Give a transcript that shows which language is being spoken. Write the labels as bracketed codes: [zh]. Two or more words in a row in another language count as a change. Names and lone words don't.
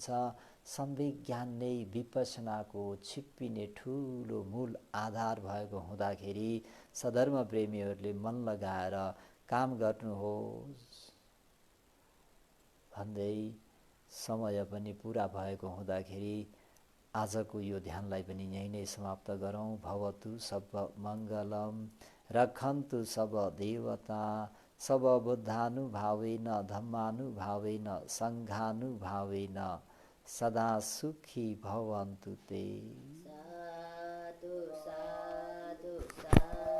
[ne] सम्वेक ज्ञान नै विपश्यनाको छिप्पिने ठुलो मूल आधार भएको हुँदाखेरि सधर्म प्रेमीहरूले मन लगाएर काम गर्नुहोस् भन्दै समय पनि पुरा भएको हुँदाखेरि आजको यो ध्यानलाई पनि यहीँ नै समाप्त गरौँ। [pi] भवतु सब मङ्गलम, रक्षन्तु सब देवता, सब बुद्धानुभावेन धम्मानुभावेन सङ्घानुभावेन सदा सुखी भवन्तु ते। साधु साधु साधु।